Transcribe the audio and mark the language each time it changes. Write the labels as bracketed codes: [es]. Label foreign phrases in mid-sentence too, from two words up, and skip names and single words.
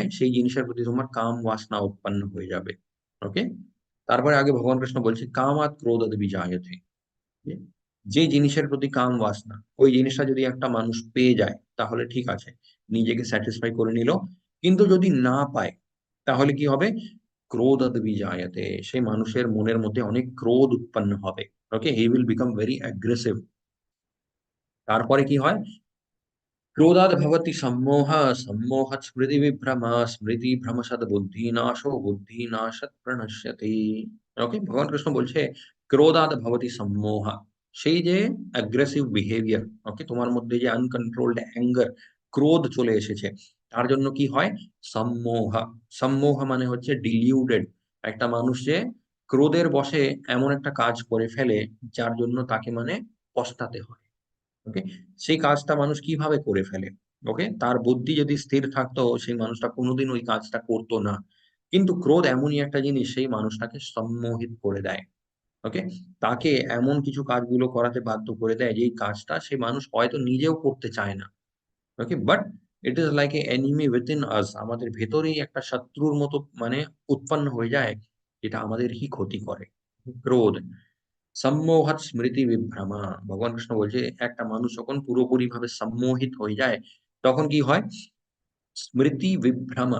[bn] সেই জিনিসের প্রতি তোমার কাম বাসনা উৎপন্ন হয়ে যাবে। ওকে, তারপরে আগে ভগবান কৃষ্ণ বলছে [sa] কামাত ক্রোধাৎ বিজায়তে। [bn] যে জিনিসের প্রতি কাম বাসনা, ওই জিনিসটা যদি একটা মানুষ পেয়ে যায় তাহলে ঠিক আছে, নিজেকে স্যাটিসফাই করে নিল। কিন্তু যদি না পায় তাহলে কি হবে? [sa] ক্রোধাৎ বিজায়তে, [bn] সেই মানুষের মনের মধ্যে অনেক ক্রোধ উৎপন্ন হবে। ওকে, [en] He will become very aggressive. [bn] তারপরে কি হয়? [sa] क्रोधाद् भवति सम्मोहः, सम्मोहात् स्मृतिविभ्रमः, स्मृतिभ्रमशत् बुद्धिनाशो, बुद्धिनाशात् प्रणश्यति। [bn] ওকে, ভগবান কৃষ্ণ বলছে [sa] ক্রোধাদ ভবতি সম্মোহ, [bn] সেই যে [en] aggressive behavior, [bn] ওকে, তোমার মধ্যে যে [en] uncontrolled anger, [bn] ক্রোধ চলে এসেছে, তার জন্য কি হয়? সম্মোহ। সম্মোহ মানে হচ্ছে ডিলিউডেড, একটা মানুষ যে ক্রোধের বশে এমন একটা কাজ করে ফেলে যার জন্য তাকে মানে পস্তাতে হয়। ওকে, সেই কাজটা মানুষ কিভাবে করে ফেলে? ওকে, তার বুদ্ধি যদি স্থির থাকতো সেই মানুষটা কোনোদিন ওই কাজটা করতো না। কিন্তু ক্রোধ এমনই একটা জিনিস, সেই মানুষটাকে সম্মোহিত করে দেয়। ওকে, তাকে এমন কিছু কাজগুলো করাতে বাধ্য করে দেয় যেই কাজটা সে মানুষ হয়তো নিজেও করতে চায় না। ওকে, [en] But it is like an enemy within us, [bn] আমাদের ভেতরেই একটা শত্রুর মতো মানে উৎপন্ন হয়ে যায়, যেটা আমাদেরই ক্ষতি করে। [sa] ক্রোধ সম্মোহাত স্মৃতি বিভ্রমা, [bn] ভগবান কৃষ্ণ বলছে একটা মানুষ যখন পুরোপুরি ভাবে সম্মোহিত হয়ে যায় তখন কি হয়? [sa] স্মৃতি বিভ্রমা।